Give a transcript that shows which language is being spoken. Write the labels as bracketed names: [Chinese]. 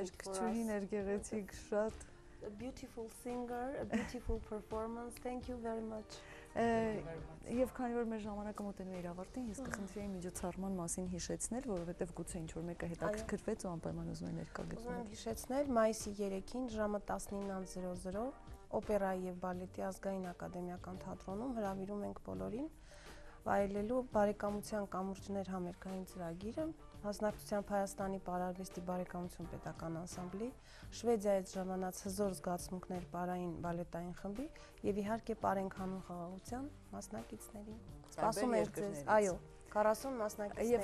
[Armenian] Երկչուհին էր գեղեցիկ, շատ [English] A beautiful singer, a beautiful performance. Thank you very much. [Armenian] Եվ քանի որ մեր ժամանակը մոտենում է իր ավարտին, ես կխնդրեի միջոցառման մասին հիշեցնել, որովհետև գուցե ինչ-որ մեկը հետաքրքրվեց ու անպայման ուզում է ներկա գտնել։ Ուզում եմ հիշեցնել մայիսի 3-ին ժամը 19:00 օպերայի եւ բալետի ազգային ակադեմիական թատրոնում հրավիրում ենք բոլորին վայելելու բարեկամության կամուրջներ համերգային ծրագիրը մասնակցությամբ Հայաստանի պարարվեստի բարեկամություն պետական անսամբլի, Շվեդիայից ժամանած հզոր զգացմունքներ պարային բալետային խմբի եւ իհարկե Պարենք հանուն խաղաղության մասնակիցներին։ Սպասում ենք ձեզ, այո, 40 մասնակիցներ։